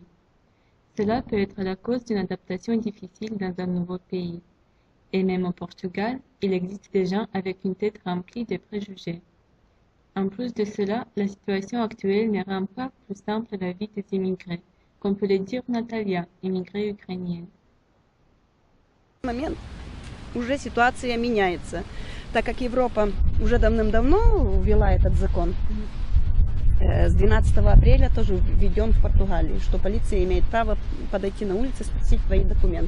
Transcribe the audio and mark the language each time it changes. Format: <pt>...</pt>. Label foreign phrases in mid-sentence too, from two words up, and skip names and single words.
<fr>Cela peut être la cause d'une adaptation difficile dans un nouveau pays. Et même au Portugal, il existe des gens avec une tête remplie de préjugés. En plus de cela, la situation actuelle ne rend pas plus simple la vie des immigrés, comme peut le dire Natalia, immigrée ukrainienne.</fr> <ru>Момент уже ситуация меняется, так как Европа уже давным-давно ввела этот закон. С 12 апреля тоже введен в Португалии, что полиция имеет право подойти на улицу и спросить твои документы.</ru>